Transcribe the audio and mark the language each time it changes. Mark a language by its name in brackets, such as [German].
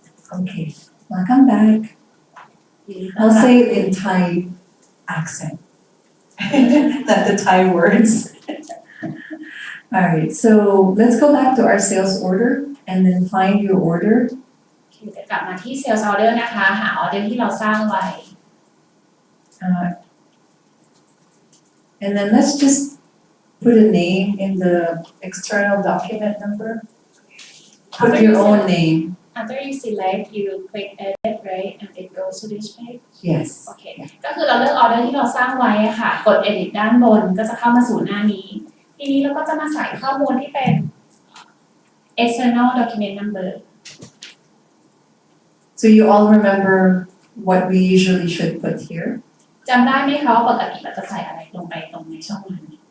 [English] Okay, welcome back. I'll say it in Thai accent, not the Thai words. Alright, so let's go back to our sales order and then find your order. [Thai] เดี๋ยวกลับมาที่ sales order นะคะหาออเดอร์ที่เราสร้างไว้ [English] And then let's just put a name in the external document number. Put your own name. after you select you click edit right and it goes to this page Yes. [Thai] โอเค ก็คือเราเลือกออเดอร์ที่เราสร้างไว้อะค่ะ กด edit ด้านบนก็จะเข้ามาสู่หน้านี้ ทีนี้เราก็จะมาใส่ข้อมูลที่เป็น external document number [English] So you all remember what we usually should put here? [Thai] จำได้ไหมคะว่าปกติเราจะใส่อะไรลงไปตรงในช่องนั้น